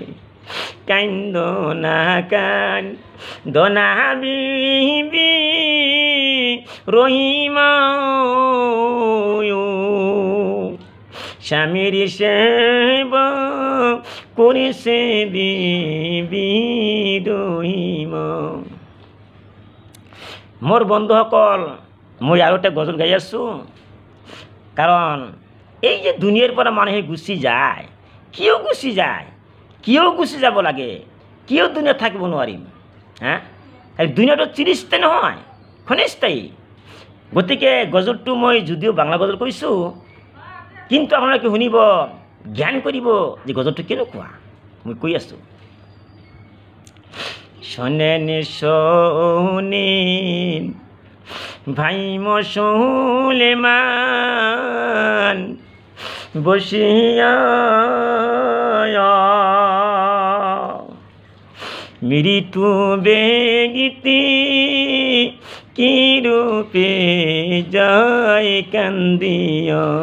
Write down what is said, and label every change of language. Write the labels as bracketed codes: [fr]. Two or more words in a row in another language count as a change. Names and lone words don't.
[bn] কান্দনা কান দনা বিবি রহিমা স্বামীর সেবা করিছে বিবি রহিমা। [as] মোর বন্ধুসকল, মই আৰু এটা গজল গাই আছো, কারণ এই যে দুনিয়ার পৰা মানুহে গুচি যায়, কিয় গুচি যায়, কিয় গুচি যাব লাগে, কিয় দুনিয়াত থাকিব নোৱাৰিম? হ্যাঁ, দুনিয়াটো চিৰস্থায়ী নহয়, ক্ষণস্থায়ী। গতিকে গজলটো মই যদিও বাংলা গজল কৈছোঁ, কিন্তু আপোনালোকে শুনিব, জ্ঞান কৰিব যে গজলটো কেনেকুৱা। মই কৈ আছোঁ, [bn] শোনেন শোনেন ভাই মুসলমান বসিয়া মৃত্যু বেগিতে কি রূপে যায় কান্দিয়া।